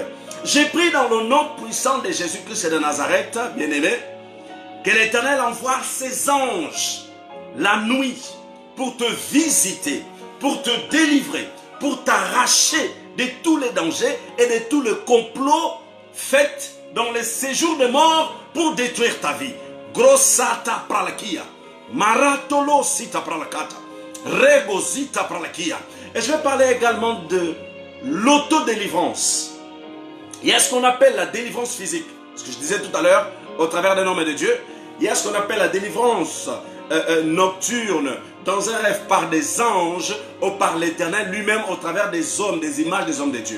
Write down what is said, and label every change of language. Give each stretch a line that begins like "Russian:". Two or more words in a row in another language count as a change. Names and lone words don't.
French: J'ai pris dans le nom puissant de Jésus-Christ de Nazareth, bien-aimé, que l'Éternel envoie ses anges la nuit pour te visiter, pour te délivrer, pour t'arracher de tous les dangers et de tout le complot fait dans les séjours de mort pour détruire ta vie. Grossata pralakia, maratolo sita pralakata, regosita pralakia. Et je vais parler également de l'autodélivrance. Il y a ce qu'on appelle la délivrance physique. Ce que je disais tout à l'heure, au travers des noms de Dieu. Il y a ce qu'on appelle la délivrance nocturne, dans un rêve par des anges ou par l'Éternel lui-même au travers des hommes, des images des hommes de Dieu.